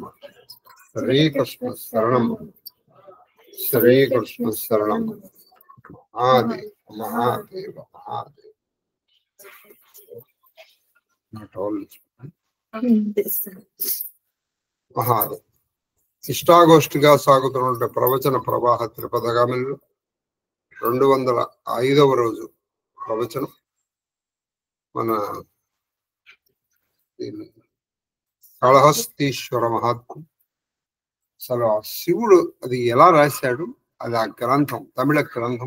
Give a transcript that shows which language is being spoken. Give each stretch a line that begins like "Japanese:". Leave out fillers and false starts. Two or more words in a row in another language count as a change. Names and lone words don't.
Sanskrit: श्री कृष्ण शरणं मम। श्री कृष्ण शरणं मम। महादेव महादेव महादेव।
Telugu: महादेव ఇష్టాగోష్ఠిగా సాగుతున్న ప్రవచన ప్రవాహ త్రిపదగామిలో 205వ రోజు ప్రవచనం. మన కాళహస్తీశ్వర మహాత్మ్యం. అసలు ఆ శివుడు అది ఎలా రాశాడు, అది ఆ గ్రంథం, తమిళ గ్రంథం.